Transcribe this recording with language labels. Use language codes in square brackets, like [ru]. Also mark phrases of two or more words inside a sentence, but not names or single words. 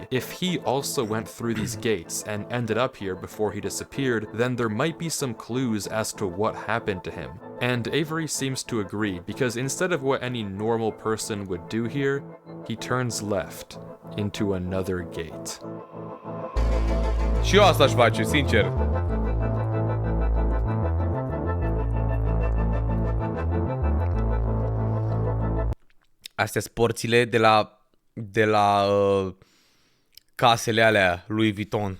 [en] If he also went through these gates and ended up here before he disappeared, then there might be some clues as to what happened to him. And Avery seems to agree, because instead of what any normal person would do here, he turns left into another gate. [ro] Și eu asta aș face, sincer. Astea sunt porțile de la casele alea lui Vuitton.